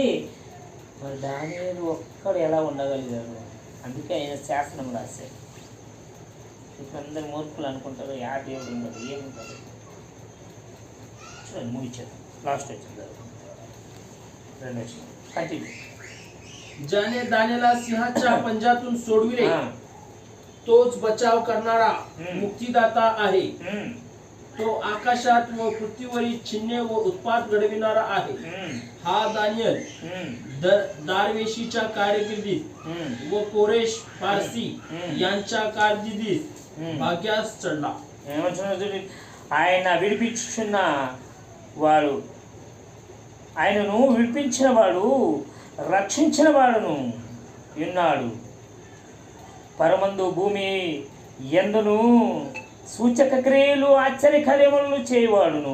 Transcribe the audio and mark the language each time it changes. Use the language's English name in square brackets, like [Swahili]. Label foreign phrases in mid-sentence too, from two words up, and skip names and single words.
[Telugu] మరి దానియేలు ఒక్కడు ఎలా ఉండగలిగాడు? అందుకే ఆయన శాసనం రాశాడు. ఇప్పుడు అందరు మూర్ఖులు అనుకుంటారు యా దేవుడు ఉండదు, ఏముంటారు. చూడండి, ముగించారు, లాస్ట్ వచ్చింది రెండు వచ్చింది, కంటిన్యూ. [Marathi] ज्याने दानियेला सिंहाच्या पंजातून सोडविले तोच बचाव करणारा मुक्तिदाता आहे. तो आकाशात व पृथ्वीवरील चिन्हे व उत्पात घडविणारा आहे. हा दानियल दारवेशीच्या कारकिर्दीत व कोरेश पारसी यांच्या कारकिर्दीत भाग्यास चढला. [Telugu] ఆయన విడిపించున్న వాడు, ఆయనను విడిపించిన వాడు, రక్షించిన వాడును ఉన్నాడు. పరమందు భూమి ఎందును సూచక క్రియలు ఆశ్చర్యకార్యములను చేయవాడును.